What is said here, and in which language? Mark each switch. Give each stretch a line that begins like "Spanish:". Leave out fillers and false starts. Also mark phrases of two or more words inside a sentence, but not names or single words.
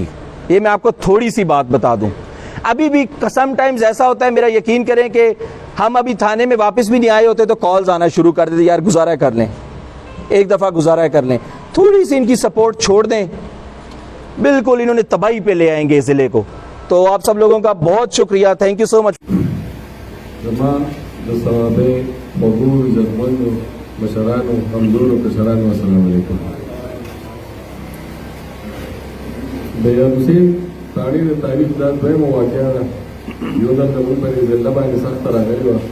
Urdu: یہ میں آپ کو تھوڑی سی بات بتا دوں, ابھی بھی سم ٹائمز ایسا ہوتا ہے, میرا یقین کریں کہ ہم ابھی تھانے میں واپس بھی نہیں آئے ہوتے تو کالز آنا شروع کر دیتے, یار گزارا کر لیں, ایک دفعہ گزارا کر لیں. تھوڑی سی ان کی سپورٹ چھوڑ دیں, بالکل انہوں نے تباہی پہ لے آئیں گے ضلع کو. تو آپ سب لوگوں کا بہت شکریہ,
English: thank you so much.
Pashto: بیان حسین تاریخ تاریخ دا دویم واقعہ دا یو دا من پر ضلع باندې سخت راغلی وه.